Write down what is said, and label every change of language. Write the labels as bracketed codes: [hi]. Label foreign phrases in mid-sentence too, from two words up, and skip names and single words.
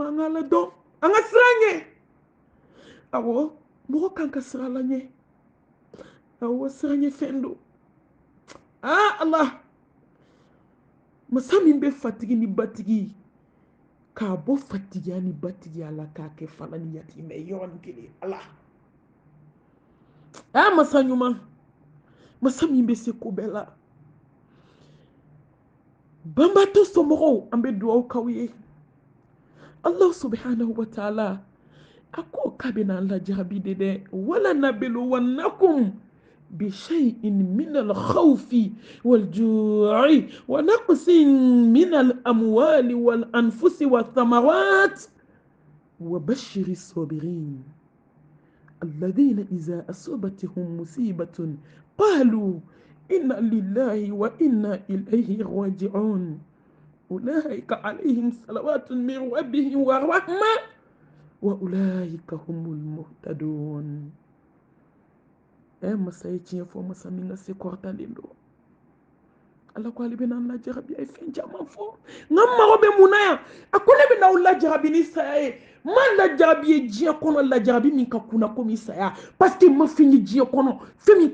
[bm] an ka ala dɔn an ka siran ɲɛ awɔ mɔgɔ kan ka siran ala ɲɛ awɔ siran ɲɛ fɛn don ala masa min bɛ fatigi ni batigi k'a bɔ fatigiya ni batigiya la k'a kɛ fana ni yatimɛ yɔrɔnin kelen ala masa ɲuman masa min bɛ se ko bɛɛ la banbaatɔ somɔgɔw an bɛ dugawu k'aw ye [ar] الله سبحانه وتعالى [bm] a ko k'a bɛna an lajarabi de dɛ [ar] ولنبلونكم بشيء من الخوف والجوع ونقص من الأموال والأنفس والثمرات وبشر الصابرين الذين إذا أصابتهم مصيبة قالوا إنا لله وإنا إليه راجعون أولئك عليهم صلوات من ربهم ورحمة وأولئك هم المهتدون [bm] masa ye tiɲɛ fɔ masa min ka se kɔrɔtalen don ala ko ale bɛna an lajarabi a ye fɛn caman fɔ nka n mago bɛ mun na yan a ko ne bɛna aw lajarabi ni saya ye n ma lajarabi ye diɲɛ kɔnɔ lajarabi min ka kunna komi saya [fr] parce que [bm] n ma fɛn ye diɲɛ kɔnɔ fɛn min